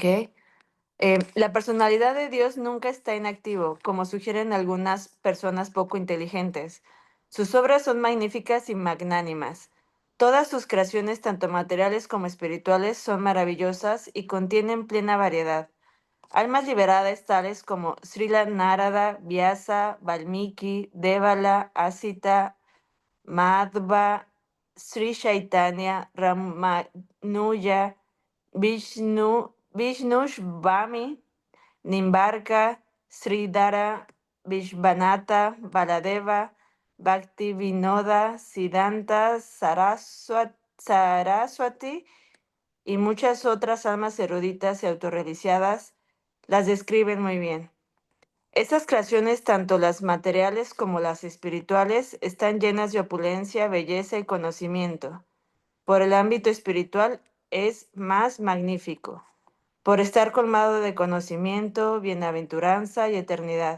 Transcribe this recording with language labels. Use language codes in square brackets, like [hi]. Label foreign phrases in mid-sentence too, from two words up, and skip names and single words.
[es] La personalidad de Dios nunca está inactivo, como sugieren algunas personas poco inteligentes. Sus obras son magníficas y magnánimas. Todas sus creaciones, tanto materiales como espirituales, son maravillosas y contienen plena variedad. Almas liberadas tales como Srila Narada, Vyasa, Valmiki, Devala, Asita, Madhva, Sri Chaitanya, Ramanuja, Vishnushvami, Nimbarka, Sridhara, Vishvanatha, Baladeva, Bhaktivinoda, Siddhanta, Saraswati y muchas otras almas eruditas y autorrealizadas las describen muy bien. Estas creaciones, tanto las materiales como las espirituales, están llenas de opulencia, belleza y conocimiento. Por el ámbito espiritual es más magnífico, por estar colmado de conocimiento, bienaventuranza y eternidad.